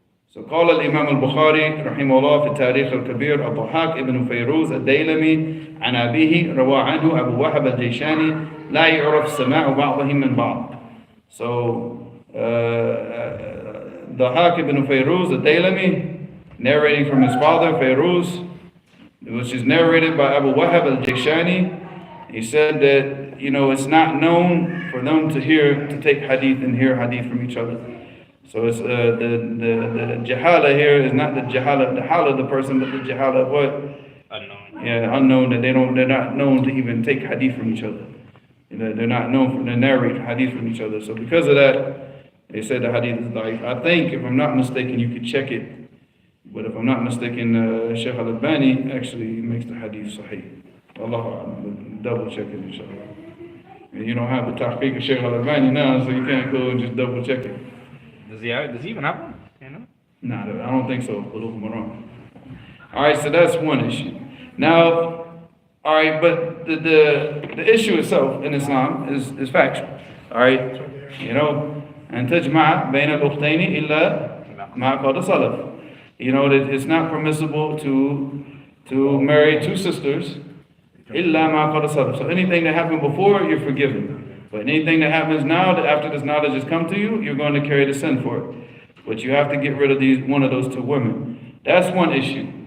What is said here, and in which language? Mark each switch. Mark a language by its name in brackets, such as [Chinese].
[Arabic] So قال الإمام البخاري رحمه الله في التاريخ الكبير الضحاك ابن فيروز الديلمي عن أبيه روى عنه أبو وهب الجيشاني لا يعرف سماع بعضهم من بعض. [English] So Dhahak ibn Fayruz al-Dailami, narrating from his father Fayruz, which is narrated by Abu Wahab al-Jayshani, he said that, it's not known for them to take hadith and hear hadith from each other. So it's the jahala here is not the hala of the person, but the jahala of what? Unknown. Yeah, unknown, that they're not known to even take hadith from each other. They're not known to narrate hadith from each other. So because of that, they said the hadith is da'if. I think, if I'm not mistaken, you could check it. But if I'm not mistaken, Shaykh al-Albani actually makes the hadith sahih. Allahu A'lam. Double check it, inshallah. And you don't have the tahqiq of Shaykh al-Albani now, so you can't go and just double check it. Does he even have one? Nah, I don't think so. Alright, so that's one issue. Now, alright, but the issue itself in Islam is factual. Alright? [Arabic] And تجمع بين الأختين إلا ما قد سلف. [English] That it's not permissible to marry two sisters [Arabic] إلا ما قد سلف. [English] So anything that happened before, you're forgiven. But anything that happens now, that after this knowledge has come to you, you're going to carry the sin for it. But you have to get rid of one of those two women. That's one issue.